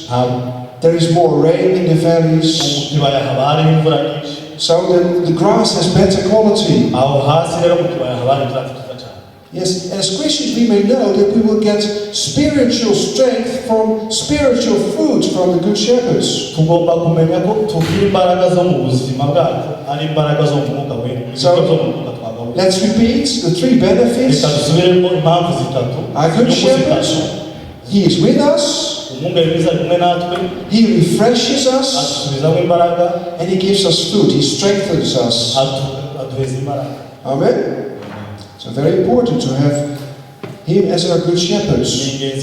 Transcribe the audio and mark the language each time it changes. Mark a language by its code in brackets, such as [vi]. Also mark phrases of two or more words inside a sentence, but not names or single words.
[en] There is more rain in the valleys. So the grass has better quality. Yes, as Christians we may know that we will get spiritual strength from spiritual food from the Good Shepherds. [rw] tugomba kumenya ko tugira imbaraga zo mu buzima bwacu ari imbaraga zo mu mwuka wera. [en] Let's repeat the three benefits. [rw] Reka dusubiremo impamvu zitatu. [en] Our Good Shepherd, He is with us. He refreshes us. And He gives us food. He strengthens us. Amen. So very important to have Him as our Good Shepherds.